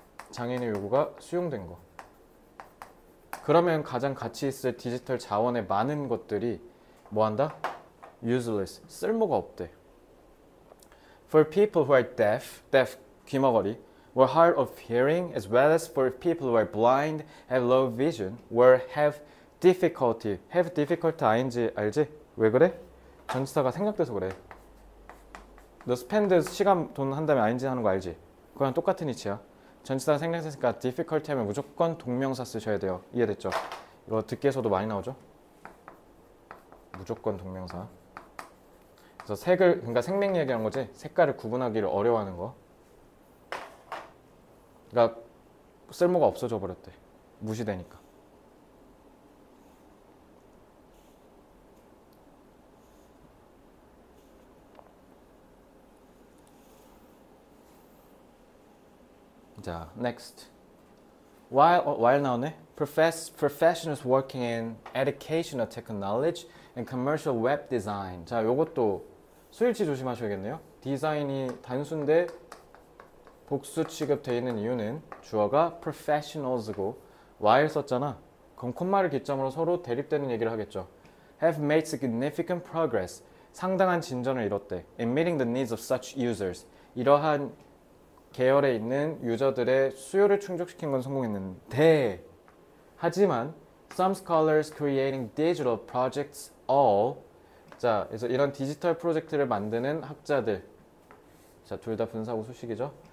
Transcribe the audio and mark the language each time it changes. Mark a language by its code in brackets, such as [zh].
[ko] 장애인의 요구가 수용된 거. 그러면 가장 가치 있을 디지털 자원의 많은 것들이 뭐 한다? [en] useless, [ko] 쓸모가 없대. [en] For people who are deaf, [ko] 귀머거리, [en] or hard of hearing, as well as for people who are blind, have low vision, or have difficulty. have difficulty ing 알지? [ko] 왜 그래? 전치사가 생략돼서 그래. 너 spend 시간 돈 한 다음에 ing 하는 거 알지? 그거랑 똑같은 이치야. 전치사가 생략됐으니까 difficulty 하면 무조건 동명사 쓰셔야 돼요. 이해됐죠? 이거 듣기에서도 많이 나오죠? 무조건 동명사. 그래서 색을, 그러니까 생명 얘기하는 거지. 색깔을 구분하기를 어려워하는 거. 그러니까 쓸모가 없어져 버렸대. 무시되니까. 자, next. while 나오네. [en] Professionals working in educational technology and commercial web design. [ko] 자, 요것도 수일치 조심하셔야겠네요. 디자인이 단수인데 복수 취급되어 있는 이유는 주어가 professionals고 while 썼잖아. 그럼 콤마를 기점으로 서로 대립되는 얘기를 하겠죠. [en] Have made significant progress. [ko] 상당한 진전을 이뤘대. [en] In meeting the needs of such users. [ko] 이러한 계열에 있는 유저들의 수요를 충족시킨 건 성공했는데 하지만 [en] some scholars creating digital projects all [ko] 자, 그래서 이런 디지털 프로젝트를 만드는 학자들 자, 둘 다 분사구 수식이죠.